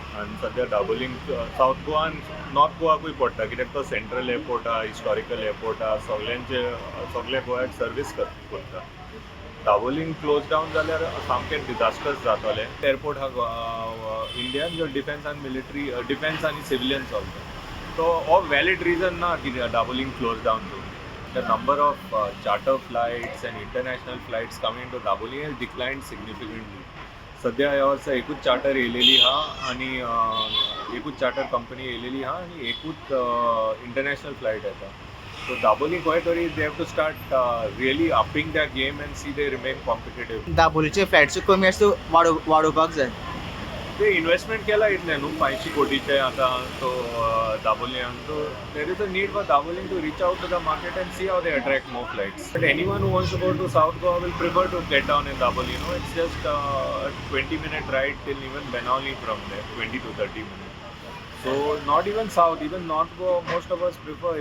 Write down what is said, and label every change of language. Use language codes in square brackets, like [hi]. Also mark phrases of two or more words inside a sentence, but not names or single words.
[kok] आनी सद्या डाबोलीम सावथ गोवा आनी नॉर्थ गोवाकूय पडटा कित्याक तो [en] central airport [kok] आहा, [en] historical airport [kok] आहा, सगळ्या गोंयाक सर्वीस करता. डाबोलीम [en] close down [kok] जाल्यार सामकें डिजास्टर्स जातलें. एअरपोर्ट आहा इंडियान जो डिफेन्स आनी [en] military defence [kok] आनी सिविलियन चलता. [en] So all valid reason [kok] ना कि [en] Dabolim closed down to. The number of charter flights and international flights coming to Dabolim has declined significantly. [kok] सध्या ह्या वर्सा एकूच चार्टर येयलेली हा आनी एकूच [en] charter company [kok] येयलेली हा आनी एकूच [en] international flight [kok] येता. [en] So Dabolim [kok] खंय तरी [en] they have to start really upping their game and see they remain competitive. [kok] दाबोलीचे फ्लायट्स कमी आसा वाडोवपाक जाय. ते इन्वेस्टमेंट केला इतले न्हू 500 कोटीचे आतां तो दाबोलीम. [en] So there is a need for Dabolim to reach out to the market and see how they attract more flights. But anyone who wants to go to South Goa will prefer to get down in Dabolim. You know, it's just a 20-minute ride till even Benali from there, 20 to 30 minutes. So not even South, even North Goa, most of us prefer.